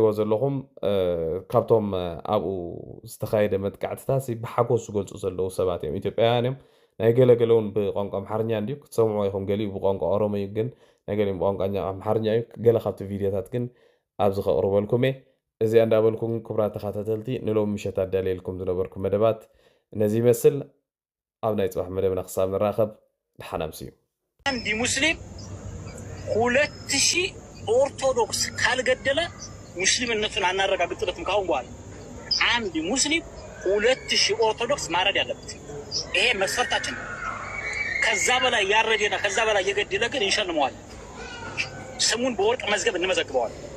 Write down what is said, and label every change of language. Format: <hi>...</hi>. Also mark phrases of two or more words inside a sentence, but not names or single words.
<ti>ዘለኹም ካብቶም ኣብኡ ዝተኻየደ መጥቃዕትታት ብሓጎስ ዝገልፁ ዘለዉ ሰባት እዮም ኢትዮጵያውያን እዮም ናይ ገለገለውን ብቋንቋ ኣምሓርኛ እንድዩ ክትሰምዑ ኢኹም ገሊኡ ብቋንቋ ኦሮሞ እዩ ግን ናይ ገሊኦም ብቋንቋ ኣምሓርኛ እዩ ገለ ካብቲ ቪድዮታት ግን ኣብዚ ከቕርበልኩም እየ እዚኣ እንዳበልኩም ክቡራት ተኸታተልቲ ንሎም ምሸት ኣዳልየልኩም ዝነበርኩም መደባት ነዚ ይመስል ኣብ ናይ ፅባሕ መደብና ክሳብ ንራኸብ ድሓን ኣምስዩ</ti> <am>አንድ ሙስሊም 2000 ኦርቶዶክስ ካልገደለ ሙስሊምነቱን አናረጋግጥለትም ካሁን በኋላ አንድ ሙስሊም 2000 ኦርቶዶክስ ማረድ ያለበት ይሄ መስፈርታችን ከዛ በላይ ያረደና ከዛ በላይ የገደለ ግን እንሸልመዋል ስሙን በወርቅ መዝገብ እንመዘግበዋል</am>